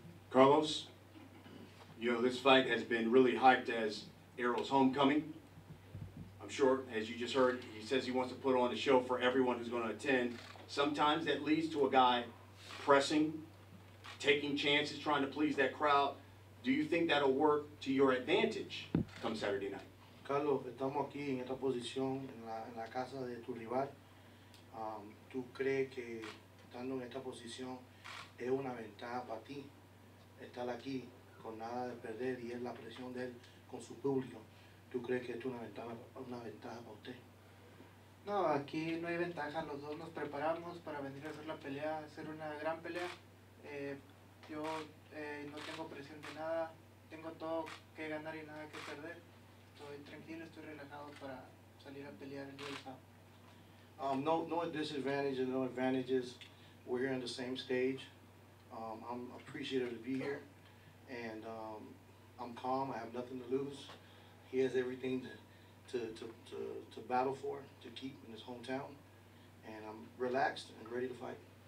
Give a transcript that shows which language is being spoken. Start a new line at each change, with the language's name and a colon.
English: Carlos, you know, this fight has been really hyped as ERROL's homecoming. I'm sure, as you just heard, he says he wants to put on a show for everyone who's going to attend. Sometimes that leads to a guy pressing, taking chances, trying to please that crowd. Do you think that'll work to your advantage come Saturday night?
Spanish: Carlos, estamos aquí en esta posición, en la casa de tu rival. ¿Tú crees que estando en esta posición es una ventaja para ti estar aquí con nada de perder y es la presión de él con su público? ¿Tú crees que es una ventaja para usted? No, aquí no hay ventaja, los dos nos preparamos para venir a hacer la pelea, hacer una gran pelea. Yo no tengo presión de nada, tengo todo que ganar y nada que perder. Estoy tranquilo, estoy relajado para salir a pelear el día del sábado.
English: No disadvantages and no advantages. We're here on the same stage. I'm appreciative to be here, and I'm calm. I have nothing to lose. He has everything to battle for, to keep in his hometown, and I'm relaxed and ready to fight.